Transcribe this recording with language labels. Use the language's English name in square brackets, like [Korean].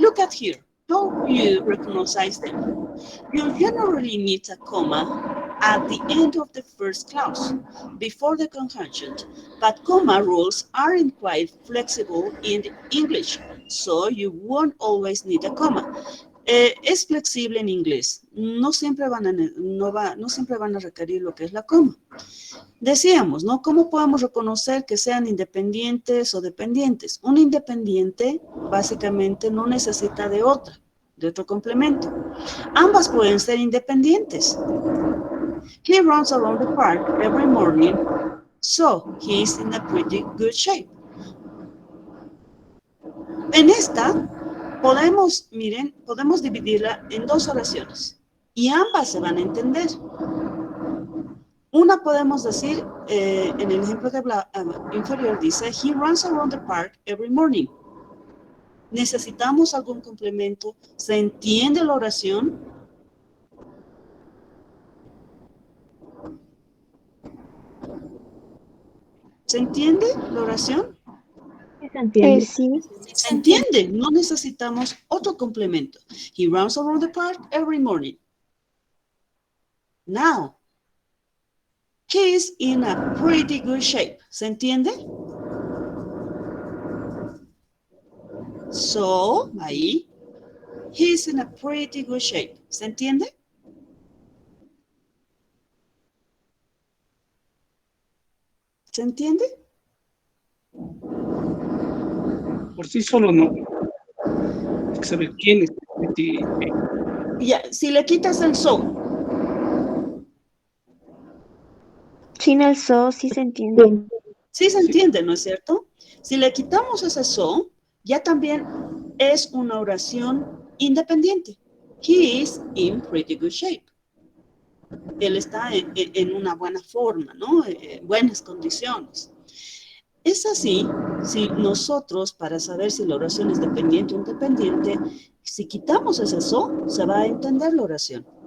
[English] Look at here. How you recognize them? You generally need a comma at the end of the first clause, before the conjunction, but comma rules aren't quite flexible in English, so you won't always need a comma. [Spanish] Es flexible en inglés, no siempre van a requerir lo que es la coma. Decíamos, ¿no? ¿Cómo podemos reconocer que sean independientes o dependientes? Un independiente básicamente no necesita de otro complemento. Ambas pueden ser independientes. [English] He runs around the park every morning, so he's in a pretty good shape. [Spanish] En esta podemos dividirla en dos oraciones y ambas se van a entender. Una podemos decir, en el ejemplo de inferior dice, he runs around the park every morning. Necesitamos algún complemento. ¿Se entiende la oración? ¿Se entiende la oración? ¿Se entiende? Sí. Se entiende, no necesitamos otro complemento. [English] He runs around the park every morning. Now, he's in a pretty good shape. ¿Se entiende? So, ahí, he's in a pretty good shape. [Spanish] ¿Se entiende? ¿Se entiende? Por sí solo no. Hay que saber quién es. Ya, si le quitas el so, Sin el so sí se entiende. sí se entiende, ¿no es cierto? Si le quitamos ese so, ya también es una oración independiente. [English] He is in pretty good shape. [Spanish] Él está en una buena forma, ¿no? En buenas condiciones. Es así, si nosotros, para saber si la oración es dependiente o independiente, si quitamos ese so, se va a entender la oración.